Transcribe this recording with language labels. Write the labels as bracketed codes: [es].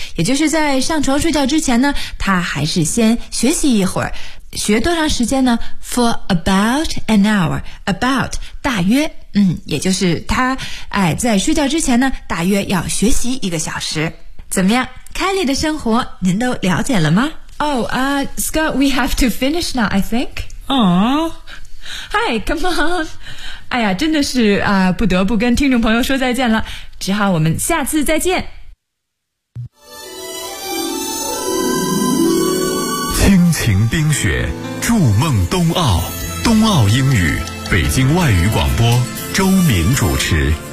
[zh] 也就是在上床睡觉之前呢，她还是先学习一会儿。学多长时间呢 ？ [en] For about an hour. [zh] About 大约，也就是她在睡觉之前呢，大约要学习一个小时。怎么样，凯莉的生活您都了解了吗？ [en] Scott, we have to finish now, I think. Hi, come on. [zh] 哎呀，真的是不得不跟听众朋友说再见了，只好我们下次再见。亲情冰雪，筑梦冬奥，冬奥英语，北京外语广播，周敏主持。